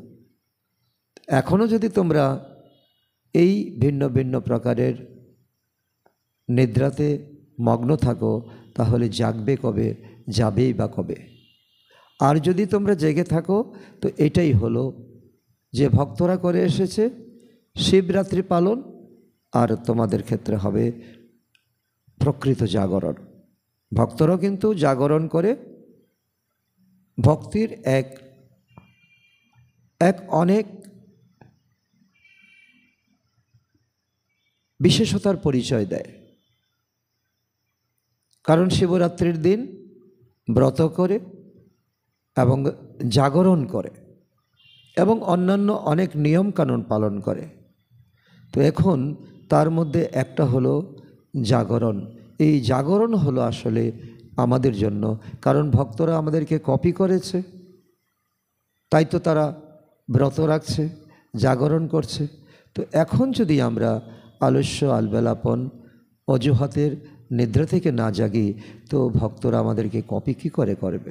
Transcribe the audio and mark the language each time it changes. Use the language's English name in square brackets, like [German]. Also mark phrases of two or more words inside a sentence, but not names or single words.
[Bangla] এখনও যদি তোমরা এই ভিন্ন ভিন্ন প্রকারের নিদ্রাতে মগ্ন থাকো, তাহলে জাগবে কবে, যাবেই বা কবে। আর যদি তোমরা জেগে থাকো, তো এটাই হলো যে ভক্তরা করে এসেছে শিবরাত্রি পালন, আর তোমাদের ক্ষেত্রে হবে প্রকৃত জাগরণ। ভক্তরা কিন্তু জাগরণ করে ভক্তির এক অনেক বিশেষতার পরিচয় দেয়। কারণ শিবরাত্রির দিন ব্রত করে এবং জাগরণ করে এবং অন্যান্য অনেক নিয়ম কানুন পালন করে। তো এখন তার মধ্য একটা হলো জাগরণ। এই জাগরণ হলো আসলে আমাদের জন্য, কারণ ভক্তরা আমাদেরকে কপি করেছে, তাই তো তারা ব্রত রাখছে, জাগরণ করছে। তো এখন যদি আমরা আলস্য, আলবেলাপন, অজুহাতের নিদ্রা থেকে না জাগি, তো ভক্তরা আমাদেরকে কপি কী করে করবে।